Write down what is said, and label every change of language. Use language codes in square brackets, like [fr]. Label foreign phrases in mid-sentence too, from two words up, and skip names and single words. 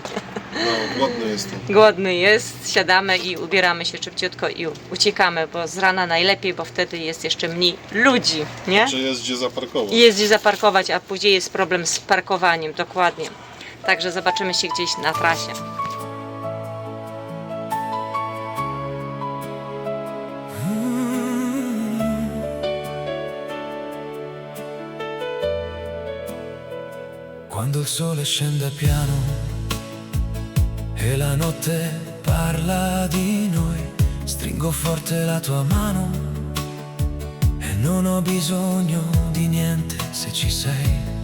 [pl] No, głodny jestem. Głodny jest, siadamy i ubieramy się szybciutko i uciekamy, bo z rana najlepiej, bo wtedy jest jeszcze mniej ludzi, nie? Czy jest gdzie zaparkować? Jest gdzie zaparkować, a później jest problem z parkowaniem, dokładnie. Także zobaczymy się gdzieś na trasie. [it] Quando il sole scende piano e la notte parla di noi, stringo forte la tua mano e non ho bisogno di niente se ci sei.